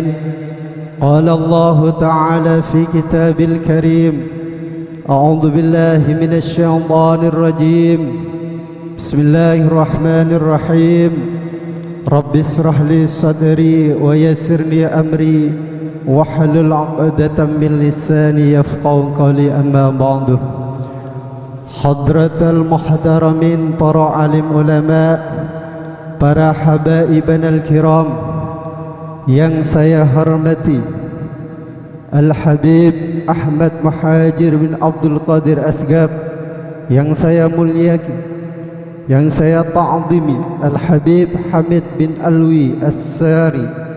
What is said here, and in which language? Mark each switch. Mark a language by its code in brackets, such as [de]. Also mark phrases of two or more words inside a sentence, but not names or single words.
[ar] قال الله تعالى في كتاب الكريم أعوذ بالله من الشيطان الرجيم بسم الله الرحمن الرحيم. رب اشرح لي صدري ويسر لي أمري واحلل عقدة من لساني يفقهوا قولي. أما بعد. حضرة المحترمين [id] para alim ulama, para [ar] حبائبنا الكرام [id] yang saya hormati, Al-Habib Ahmad Muhajir bin Abdul Qadir Asgab yang saya muliakan, yang saya ta'zimi, Al-Habib Hamid bin Alwi As-Sari